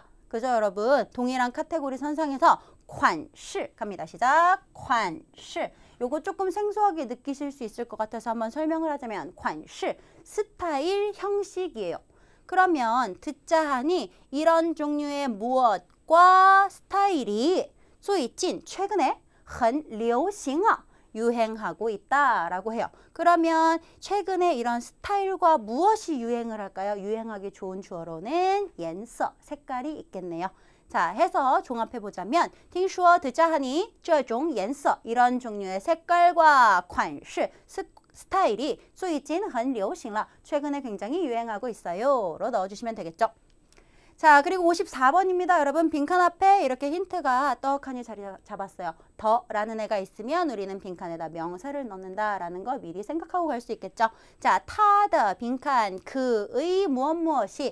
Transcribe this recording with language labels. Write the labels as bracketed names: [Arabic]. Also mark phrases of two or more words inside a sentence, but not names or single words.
[Korean] 그죠, 여러분? 동일한 카테고리 선상에서 [Chinese] 款式 [Korean] 갑니다. 시작. [Chinese] 款式. [Korean] 요거 조금 생소하게 느끼실 수 있을 것 같아서 한번 설명을 하자면 [Chinese] 款式 [Korean] 스타일, 형식이에요. 그러면 듣자 하니 이런 종류의 무엇과 스타일이 [Chinese] 最近 [Korean] 최근에 [Chinese] 很流行啊 [Korean] 유행하고 있다라고 해요. 그러면 최근에 이런 스타일과 무엇이 유행을 할까요? 유행하기 좋은 주어로는 [Chinese] 颜色 [Korean] 색깔이 있겠네요. 자, 해서 종합해보자면 [Chinese] 听说 [Korean] 듣자 하니 [Chinese] 这种颜色 [Korean] 이런 종류의 색깔과 [Chinese] 款式 [Korean] 스타일이 [Chinese] 最近很流行了 [Korean] 최근에 굉장히 유행하고 있어요 로 넣어주시면 되겠죠. 자, 그리고 54번입니다. 여러분 빈칸 앞에 이렇게 힌트가 떡하니 자리 잡았어요. 더라는 애가 있으면 우리는 빈칸에다 명사를 넣는다라는 거 미리 생각하고 갈 수 있겠죠. 자, 타더 빈칸 그의 무엇이.